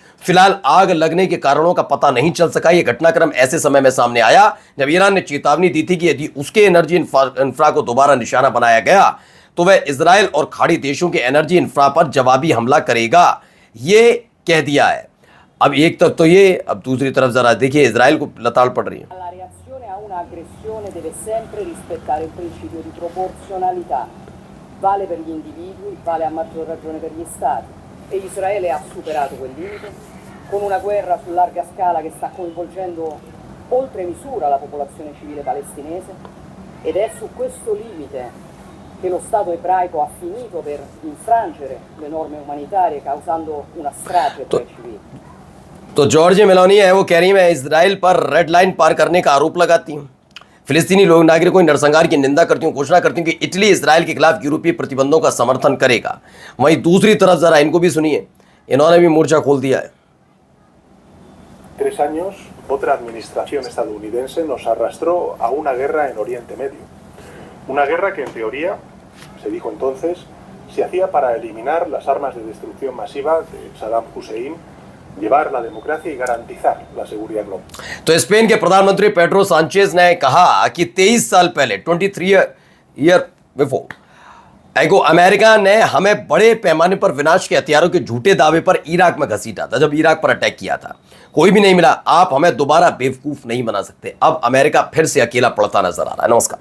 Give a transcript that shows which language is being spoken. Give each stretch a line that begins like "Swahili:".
Hindi: फिलहाल आग लगने के कारणों का पता नहीं चल सका। यह घटनाक्रम ऐसे समय में सामने आया जब ईरान ने चेतावनी दी थी कि यदि उसके एनर्जी इंफ्रा को दोबारा निशाना बनाया गया तो वह इजराइल और खाड़ी देशों के एनर्जी इंफ्रा पर जवाबी हमला करेगा, ये कह दिया है। अब एक तरफ तो ये, अब दूसरी तरफ जरा देखिए इजराइल को लताड़ पड़ रही है।
Italian: La reazione a un'aggressione deve sempre rispettare il principio di proporzionalità. Vale per gli individui, vale a maggior ragione per gli stati. E Israele ha superato quel limite con una guerra su larga scala che sta coinvolgendo oltre misura la popolazione civile palestinese, ed è su questo limite che lo Stato ebraico ha finito per infrangere le norme umanitarie causando una strage tra i civili।
Hindi: तो George Meloni है, वो कह रही मैं Israel पर red line पार करने का आरोप लगाती हूँ, फिलिस्तीनी लोग नागरिकों की नरसंहार की निंदा करती हूँ, घोषणा करती हूँ कि इटली इजराइल के खिलाफ यूरोपीय प्रतिबंधों का समर्थन करेगा। वहीं दूसरी तरफ जरा इनको भी सुनिए, इन्होंने भी मोर्चा खोल दिया है।
Spanish: 3 años, otra administración estadounidense nos arrastró a una guerra en Oriente Medio. Una guerra que en teoría, se dijo entonces, se hacía para eliminar las armas de destrucción masiva de Saddam Hussein, llevar la democracia y garantizar la seguridad global।
Hindi: तो Spain के प्रधानमंत्री Pedro Sanchez ने कहा कि 23 साल पहले 23
English: year before ago
Hindi: America ने हमें बड़े पैमाने पर विनाश के हथियारों के झूठे दावे पर इराक में घसीटा था, जब इराक पर अटैक किया था। कोई भी नहीं मिला। आप हमें दोबारा बेवकूफ नहीं बना सकते। अब अमेरिका फिर से अकेला पड़ता नजर आ रहा है। नमस्कार।